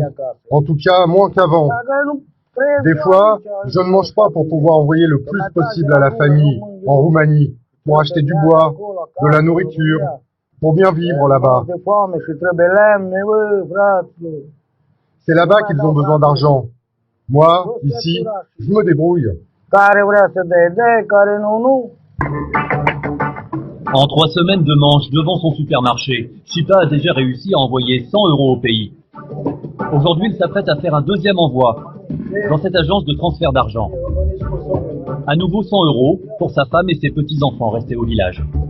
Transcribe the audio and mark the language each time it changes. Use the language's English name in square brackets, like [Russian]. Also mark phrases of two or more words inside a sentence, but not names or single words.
[French] En tout cas, moins qu'avant. Des fois, je ne mange pas pour pouvoir envoyer le plus possible à la famille, en Roumanie, pour acheter du bois, de la nourriture, pour bien vivre là-bas. C'est là-bas qu'ils ont besoin d'argent. Moi, ici, je me débrouille. [Romanian] Care vrea să dea, care nu. [French] En 3 semaines de manche devant son supermarché, Chipa a déjà réussi à envoyer 100 € au pays. Aujourd'hui, il s'apprête à faire un deuxième envoi dans cette agence de transfert d'argent. À nouveau 100 € pour sa femme et ses petits-enfants restés au village.